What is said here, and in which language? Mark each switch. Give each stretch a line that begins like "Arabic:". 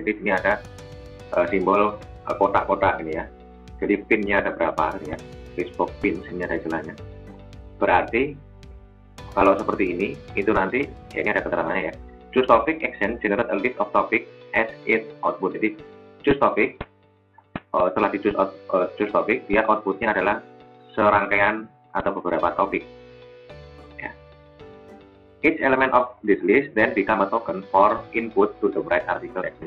Indonesian: Jadi di sini ada simbol kotak-kotak ini ya. Jadi pinnya ada berapa ya? Facebook pin, ini ada istilahnya. Berarti kalau seperti ini, itu nanti ya ini ada keterangannya ya.
English: Choose topic action generate a list of topic as its output.
Indonesian: Jadi choose topic, setelah di choose topic, dia outputnya adalah serangkaian atau beberapa topik. Ya.
English: Each element of this list then become a token for input to the write article action.